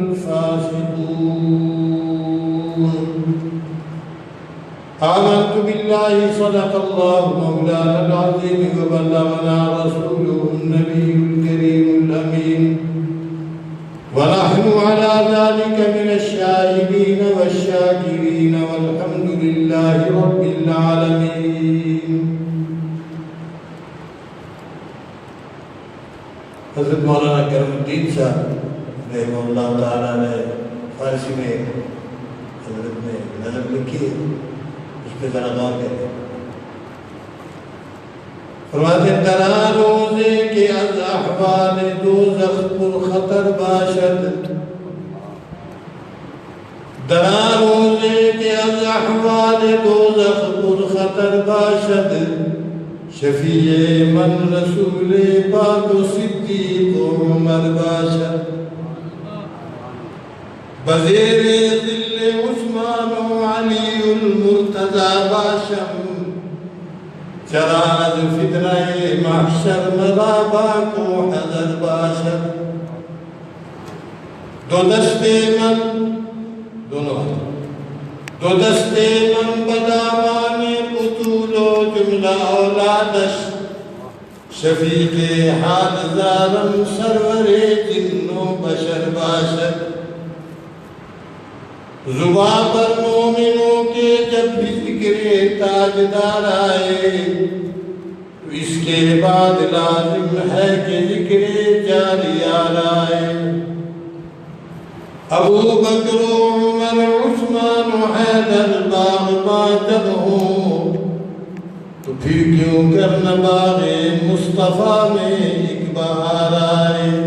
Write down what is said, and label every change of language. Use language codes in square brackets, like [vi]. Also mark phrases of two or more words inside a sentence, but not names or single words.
[ar] الفاسقون آمنت بالله صدق الله مولانا العظيم وبلغنا رسوله النبي الكريم الأمين ونحن على ذلك من الشاهدين والشاكرين والحمد لله رب العالمين [ur] حضرت مولانا کرم الدین صاحب رحمہ اللہ تعالیٰ نے فارسی میں حضرت نے نظم لکھی ہے، اس پہ ذرا غور کریں۔ [fa] فرماتے درا روزے کے از احوال دوزخ پر خطر باشد، درا روزے کے از احوال دوزخ پر خطر باشد، شفیع من رسول پاک و صدیق و عمر باشد، بزیر ظل عثمان و علی المرتضی باشم، چراغ فتنہ محشر مرابا کو حضر باشد، دو دستے من بدامان قتول و جملہ اولادش، شفیق حال زارم سرور جن و بشر باشد، [ur] زباں پر مومنوں کے جب بھی ذکر تاجدار آئے تو اس کے بعد لازم ہے کہ ذکر جاریار آئے، ابو بکر و عمر عثمان و حیدر باغ جب ہوں تو پھر کیوں کرنا باغ مصطفیٰ میں ایک بہار آئے۔